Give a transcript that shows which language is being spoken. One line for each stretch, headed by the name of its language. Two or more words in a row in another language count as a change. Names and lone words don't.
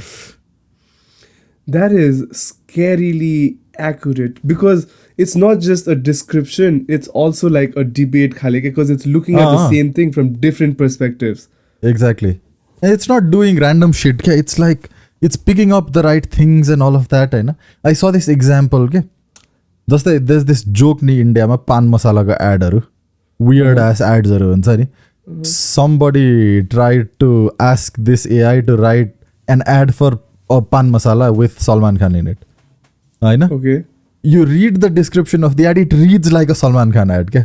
English: That is scarily accurate, because it's not just a description, it's also like a debate, because it's looking at the same thing from different perspectives. Exactly. It's not doing random shit. It's like it's picking up the right things and all of that. I saw this example. Just there's this joke in India,
Hindi: pan masala ka ad,
English: weird ass ads. Somebody tried to ask this AI to write an ad for a pan masala with Salman Khan in it. Okay. You read the description of the ad, it reads like a Salman Khan ad.